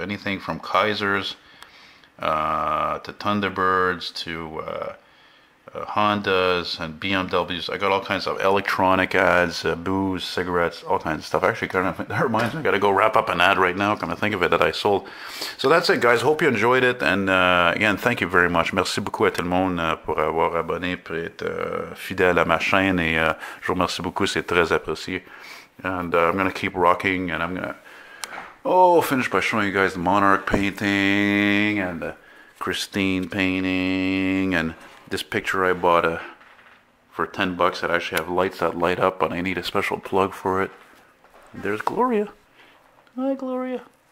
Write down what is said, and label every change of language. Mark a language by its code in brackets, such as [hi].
[en] Anything from Kaisers to Thunderbirds to Hondas and BMWs. I got all kinds of electronic ads, booze, cigarettes, all kinds of stuff. Actually, kind of, that reminds me, I got to go wrap up an ad right now, come to think of it, that I sold. So that's it, guys. Hope you enjoyed it. And again, thank you very much. [fr] Merci beaucoup à tout le monde pour avoir abonné, pour être fidèle à ma chaîne. Et je vous remercie beaucoup, c'est très apprécié. [en] And I'm going to keep rocking, and I'm going to finish by showing you guys the Monarch painting and the Christine painting and this picture I bought for 10 bucks that actually have lights that light up, but I need a special plug for it. And there's Gloria. Hi, Gloria.